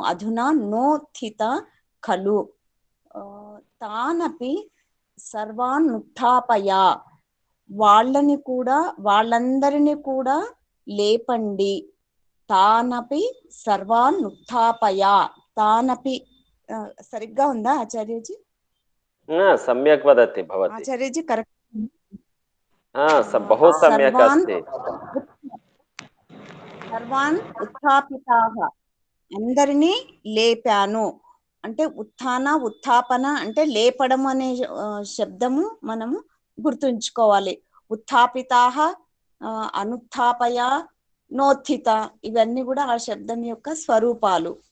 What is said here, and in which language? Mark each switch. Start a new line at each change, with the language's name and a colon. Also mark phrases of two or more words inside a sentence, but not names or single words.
Sanskrit: అధునా నోత్థిత ఖలు తానపి సర్వాన్ ఉత్థాపయ
Telugu: వాళ్ళందరినీ కూడా లేపండి.
Sanskrit: తానపి సర్వాన్ ఉత్థాపయ.
Telugu: తానపి సరిగ్గా ఉందా ఆచార్యజీ?
Sanskrit: सम्यक् वदति भवती
Hindi: आचार्यजी करेक्ट।
Sanskrit: बहु सम्यक् अस्ति। సర్వాన్ ఉత్థాపితాః
Telugu: అందరినీ లేపాను అంటే ఉత్థాన ఉత్థాపన అంటే లేపడం అనే శబ్దము మనము గుర్తుంచుకోవాలి.
Sanskrit: ఉత్థాపితాః అనుత్థాపయ నోత్థిత
Telugu: ఇవన్నీ కూడా ఆ శబ్దం యొక్క స్వరూపాలు.